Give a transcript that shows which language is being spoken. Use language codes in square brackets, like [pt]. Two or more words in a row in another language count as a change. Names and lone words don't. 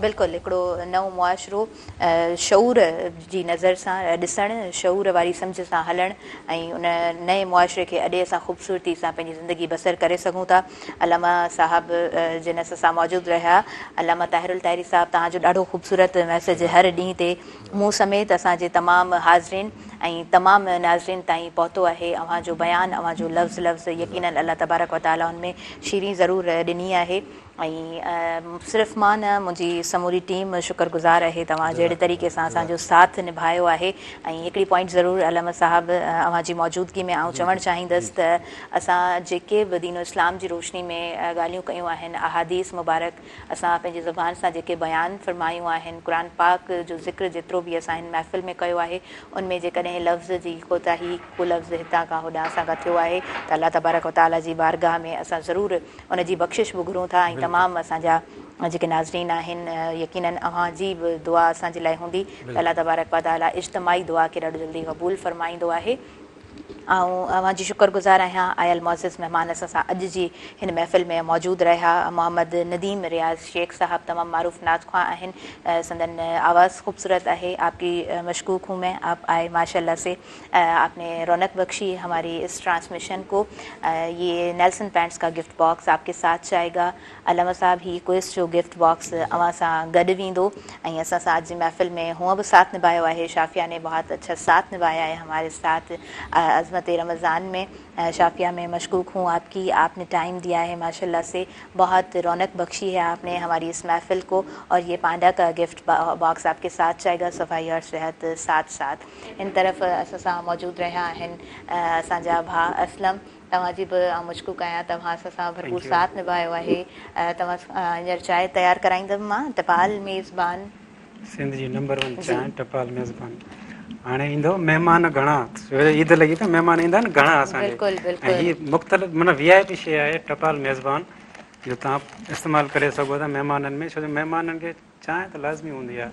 [sd] बिल्कुलु हिकिड़ो नओं मुआशिरो शऊर जी नज़र सां ॾिसणु, शऊर वारी सम्झ सां हलणु ऐं उन नए मुआशिरे खे अॾे असां ख़ूबसूरती सां पंहिंजी ज़िंदगी बसर करे सघूं था। अलामा साहब जिन सां मौजूदु रहिया, अलामा ताहिरुल ताहिरी साहब, तव्हांजो ॾाढो ख़ूबसूरत मैसेज हर ॾींहं ते मूं समेत असांजे तमामु हाज़रीन ऐं तमामु नाज़रीन ताईं पहुतो आहे। अव्हांजो बयानु, अव्हांजो लफ़्ज़ यकीनन अल्लाह तबारक व तआला हुन में शीरी ज़रूरु ॾिनी आहे ऐं सिर्फ़ु मां न, मुंहिंजी समूरी टीम शुक्रगुज़ार आहे तव्हां जहिड़े तरीक़े सां असांजो साथ निभायो आहे। ऐं हिकिड़ी पॉइंट ज़रूरु अलम साहब अव्हांजी मौजूदगी में आउं चवणु चाहींदसि त असां जेके बि दीन इस्लाम जी रोशनी में ॻाल्हियूं कयूं आहिनि, अहादीस मुबारक असां पंहिंजी ज़ुबान सां जेके बयानु फ़रमायूं आहिनि, क़ुर पाक जो ज़िक्र जेतिरो बि असां हिन महफ़िल में कयो आहे, उनमें जेकॾहिं लफ़्ज़ जी कोताही, को लफ़्ज़ हितां खां होॾां असां खां थियो आहे त अल्लाह तबारक व तआला जी बारगाह में असां ज़रूरु उनजी बख़्शिश बि घुरूं था। ऐं तमामु असांजा जेके नाज़रीन आहिनि, यकीनन अव्हांजी बि दुआ असांजे लाइ हूंदी त अल्लाह तबारक व तआला इज्तमाही दुआ खे ॾाढो जल्दी क़बूल फ़रमाईंदो आहे। जी शुक्रगुज़ार आहियां आयल मोअज़्ज़िज़ महिमान असां सां अॼु जी हिन महफ़िल में मौजूदु रहिया। मोहम्मद नदीम रियाज़ शेख साहब तमामु मारूफ़ नातख़्वां आहिनि, संदन आवाज़ खूबसूरत [ur] ہے، آپکی مشکوک ہوں میں، آپ آئے ماشاءاللہ سے، آپنے رونق بخشی ہماری اس ٹرانسمیشن کو. یہ نیلسن پینٹس کا گفٹ باکس آپکے ساتھ جائے گا. [sd] अलामा साहब ही क्विज़ जो गिफ्ट बॉक्स अवां सां गॾु वेंदो ऐं असां सां अॼु जी महफ़िल में [ur] ہوا بھی ساتھ نبھایا ہے. شافیہ نے بہت اچھا ساتھ نبھایا ہے ہمارے ساتھ عظمت رمضان میں. شافیہ میں مشکوک ہوں آپکی، آپنے ٹائم دیا ہے ماشاءاللہ سے، بہت رونق بخشی ہے آپنے ہماری اس محفل کو. اور یہ پانڈا کا گفٹ باکس آپکے ساتھ جائے گا، صفائی اور صحت ساتھ ساتھ. [sd] इन तरफ़ असां सां मौजूद रहिया आहिनि असांजा भाउ असलम, तव्हांजी बि मशकूक आहियां, तव्हां असां सां भरपूर साथ निभायो आहे। तव्हां हींअर चांहि तयारु कराईंदमि मां, टपाल मेज़बान सिंध जी नंबर 1 चांहि टपाल मेज़बान। हाणे ईंदो महिमान घणा, सवेरे ईद लॻी त महिमान ईंदा आहिनि घणा असांजे, ऐं हीअ मुख़्तलिफ़ माना VIP शइ आहे टपाल मेज़बान, जो तव्हां इस्तेमालु करे सघो था महिमाननि में, छो जो महिमाननि खे चांहि त लाज़मी हूंदी आहे।